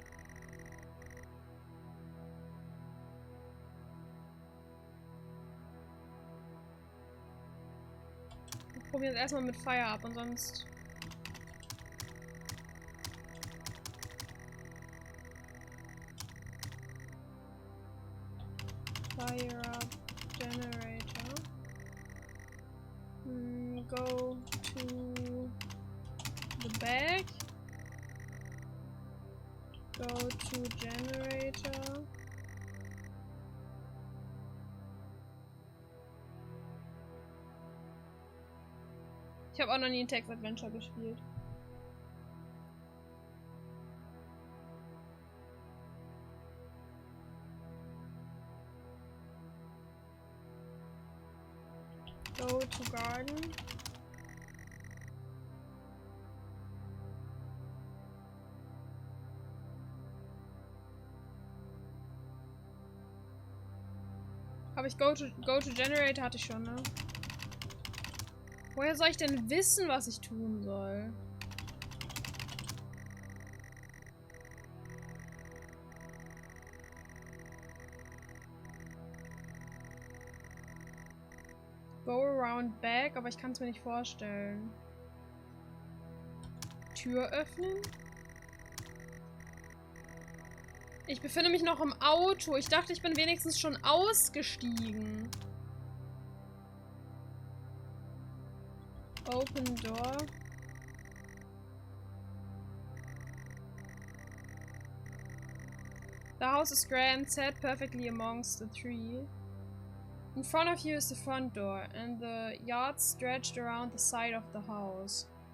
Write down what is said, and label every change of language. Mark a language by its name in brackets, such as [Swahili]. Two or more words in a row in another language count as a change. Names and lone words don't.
[German] Wir probieren es erstmal mit [English] Fire up [German] und sonst. [English] Fire up generator. Go to the bag. Go to generator. [German] Ich habe auch noch nie ein Text-Adventure gespielt. [English] Go to garden. [German] Aber ich [English] go to generator [German] hatte ich schon, ne? Woher soll ich denn wissen, was ich tun soll? [English] Go around back, [German] aber ich kann es mir nicht vorstellen. Tür öffnen? Ich befinde mich noch im Auto. Ich dachte, ich bin wenigstens schon ausgestiegen. [English] Open door. The house is grand, set perfectly amongst the tree. In front of you is the front door, and the yard stretched around the side of the house.